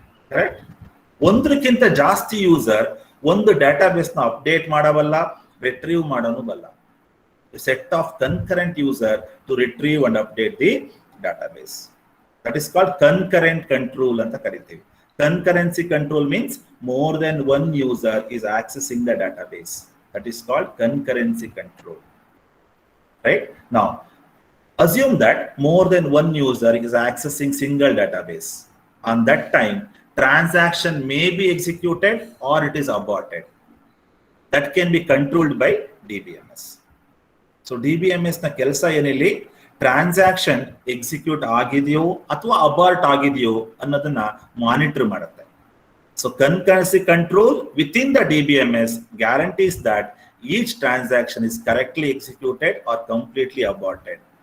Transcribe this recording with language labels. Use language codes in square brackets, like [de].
[en] Correct? [kn] ಒಂದಕ್ಕಿಂತ ಜಾಸ್ತಿ user ಒಂದು ಡೇಟಾಬೇಸ್ ನ ಅಪ್ಡೇಟ್ ಮಾಡಬಲ್ಲ, ರಿಟ್ರೀವ್ ಮಾಡೋನು ಬಲ್ಲ. [en] Set of concurrent user to retrieve and update the database. That is called concurrent control [kn] anta ಕರಿತೀವಿ. [en] Concurrency control means more than one user is accessing the database. That is called concurrency control. Right? Now, assume that more than one user is accessing single database. On that time, transaction may be executed or it is aborted. That can be controlled by DBMS. [kn] So DBMS ನ ಕೆಲಸ ಏನಿಲ್ಲಿ, transaction execute ಆಗಿದೆಯೋ ಅಥವಾ abort ಆಗಿದೆಯೋ ಅನ್ನೋದನ್ನ monitor ಮಾಡುತ್ತೆ. [en] So concurrency control with in the DBMS guarantees that each transaction is correctly executed or completely aborted.